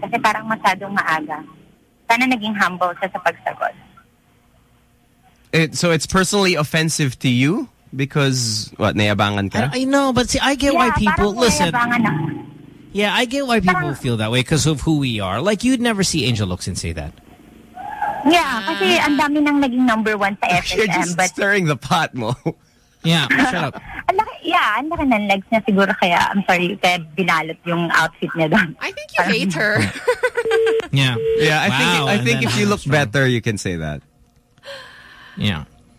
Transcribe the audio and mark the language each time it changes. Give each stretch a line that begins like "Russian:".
Filipino: Kasi parang masyadong maaga. Sana naging humble siya sa pagsagot.
English: So it's personally offensive to you? Because, what,
Filipino: naiabangan ka?
English: I know, but see, I get why people, listen. Yeah, I get why people feel that way because of who we are. Like, you'd never see Angel Luxin say that.
Filipino: Yeah, kasi ang dami nang naging number one sa FSM.
English: You're just stirring the pot, Mo. Yeah, shut up.
Filipino: Yeah, ang laki ng legs niya siguro kaya,
English: I'm sorry,
Filipino: kaya binalot yung outfit niya doon.
English: I think you hate her. Yeah. Yeah, I think if you look better, you can say that. Yeah.